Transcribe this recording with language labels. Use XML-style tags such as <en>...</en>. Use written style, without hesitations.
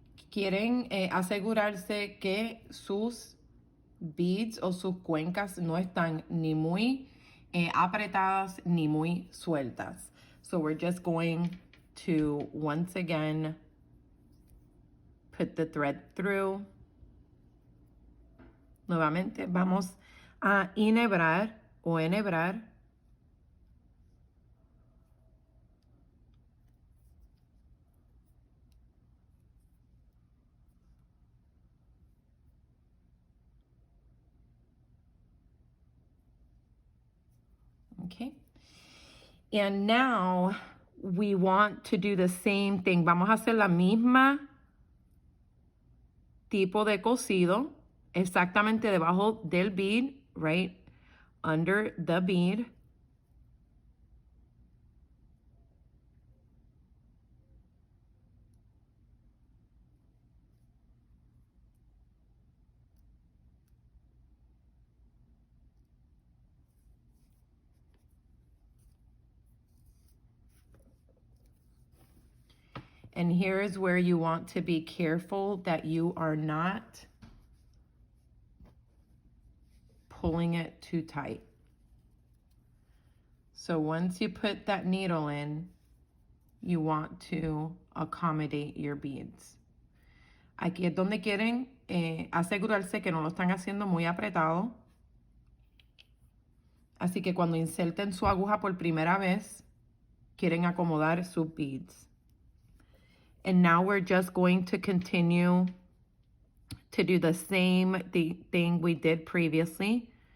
<es>Quieren asegurarse que sus beads o sus cuencas no están ni muy apretadas ni muy sueltas.</es> <en>So we're just going to once again put the thread through.</en> <es>Nuevamente vamos a enhebrar o enhebrar.</es> <en>Okay. And now we want to do the same thing.</en> <es>Vamos a hacer la misma tipo de cosido exactamente debajo del bead,</es> <en>right under the bead. And here is where you want to be careful that you are not pulling it too tight. So once you put that needle in, you want to accommodate your beads.</en> <es>Aquí es donde quieren asegurarse que no lo están haciendo muy apretado. Así que cuando inserten su aguja por primera vez, quieren acomodar sus beads.</es> <en>And now we're just going to continue to do the same thing we did previously.</en>